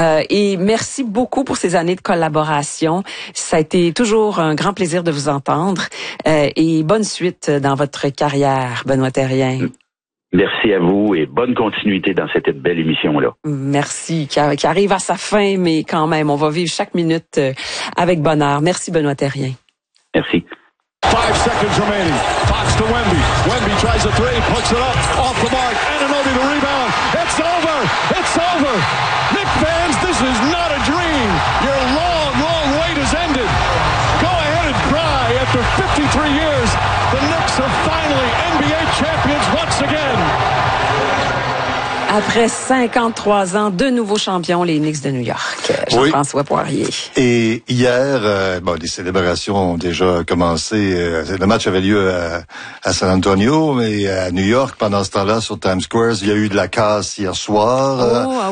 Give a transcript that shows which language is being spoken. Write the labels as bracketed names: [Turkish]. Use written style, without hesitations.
[French] Et merci beaucoup pour ces années de collaboration. Ça a été toujours un grand plaisir de vous entendre. Et bonne suite dans votre carrière, Benoît Thérien. Merci à vous et bonne continuité dans cette belle émission-là. Merci, qui arrive à sa fin, mais quand même, on va vivre chaque minute avec bonheur. Merci, Benoît Thérien. Merci. [English] 5 seconds remaining. Fox to Wemby. Wemby tries a three, puts it up, off the mark. Ananobi the rebound. It's over! It's over! Knick fans, this is not a dream. Your long, long wait has ended. Go ahead and cry. After 53 years, the Knicks are finally NBA champions once again. [French] Après 53 ans, deux nouveaux champions, les Knicks de New York. Jean-François Poirier. Et hier, les célébrations ont déjà commencé. Le match avait lieu à San Antonio, mais à New York, pendant ce temps-là, sur Times Square, il y a eu de la casse hier soir.